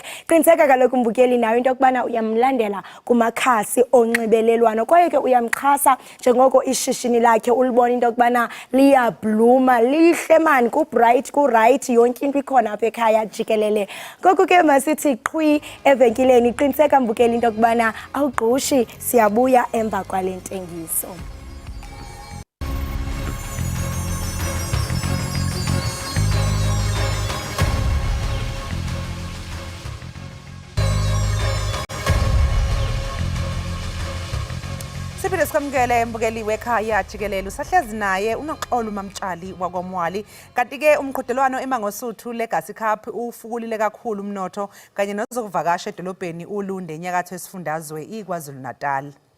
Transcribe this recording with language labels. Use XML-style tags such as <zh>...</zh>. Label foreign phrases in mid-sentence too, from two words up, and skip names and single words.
<xh>Qiniseka kaloku mbukeli nayo into yokubana uyamlandela kumakhasi onxibelelwano kwaye ke uyamxhasa njengoko ishishini lakhe ulibona into yokubana liyabluma lihle man ku-bright ku-right yonke into ikhona apha ekhaya Jikelele. Ngoku ke masithi qhwi evenkileni qiniseka mbukeli into yokubana awugqushi siyabuya emva kwale ntengiso.</xh> <zu>Siphinde sikwamukele mbukeli wekhaya Jikelele usahlezi naye unoxolo mamtshali wakwamwali kanti ke umqhudelwano emangosuthu Legacy Cup ufukulile kakhulu umnotho kanye nozokuvakasha edolobheni uLunde enyakatho esifundazwe iKwaZulu Natal.</zu>